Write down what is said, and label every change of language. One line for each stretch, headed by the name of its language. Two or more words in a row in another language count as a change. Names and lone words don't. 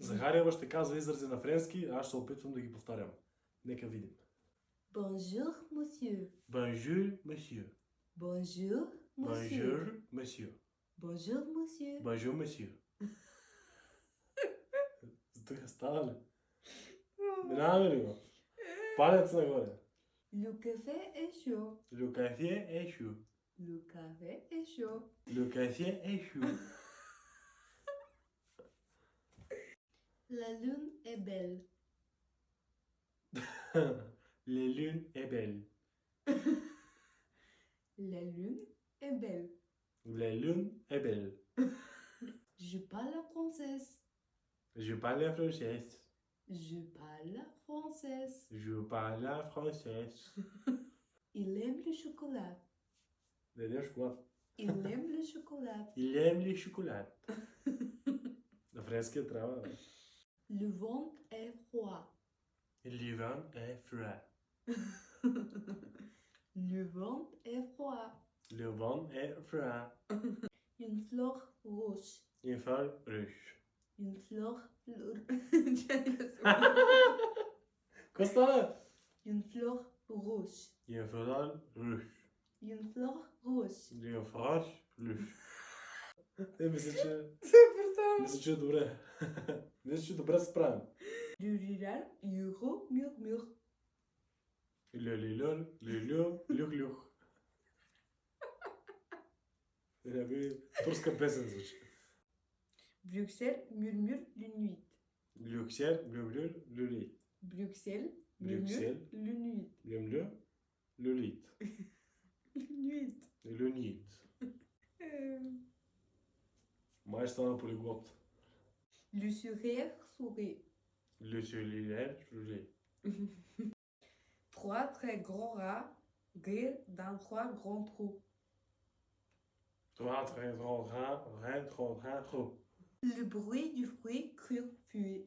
Bulgarian: Захариева ще казва изрази на френски, аз ще се опитвам да ги повтарям. Нека видим.
French: Bonjour, monsieur. Bonjour, monsieur. Bonjour, monsieur. Bonjour, monsieur. Bonjour, monsieur. Bonjour, monsieur.
Bulgarian: Тук става ли? Минаваме ли го? Палец нагоре.
French: Le café est chaud. Le café est chaud. Le café est chaud. Le café est chaud. La lune est belle. La lune est belle. La lune est belle. La lune est belle. Je parle française. Je parle français. Je parle française. Je parle français. Il aime le chocolat.
Bulgarian: Дадем шоколад.
French: Il aime le chocolat. Il aime les chocolats.
Bulgarian: На френски трябва.
French: Le vent est froid. Le vent est froid. Le vent est froid. Le vent est froid. Une fleur rouge. Une fleur rouge. Une fleur.
Bulgarian: Какво стана?
French: Une fleur rouge. Une fleur rouge. Une fleur rouge. Une fleur rouge.
Bulgarian: Мисля, че е добре. Мисля, че добре се справим.
French: Du rural, euro, murmure. Люлюлюр, люлю, люх.
Bulgarian: Турска песен звучи.
French: Bruxelles murmure le nuit. Люксер, люлю, люли. Bruxelles Bruxelles. murmure le nuit. Люлю, люлит. Nuit.
Bulgarian: Люнит. Май стана полиглот.
French: Le sourire sourit. Le cellulaire, люли. Trois très grands rats rient dans trois grands trous. Trois très grands rats, trop. Le bruit du fruit cru fuit.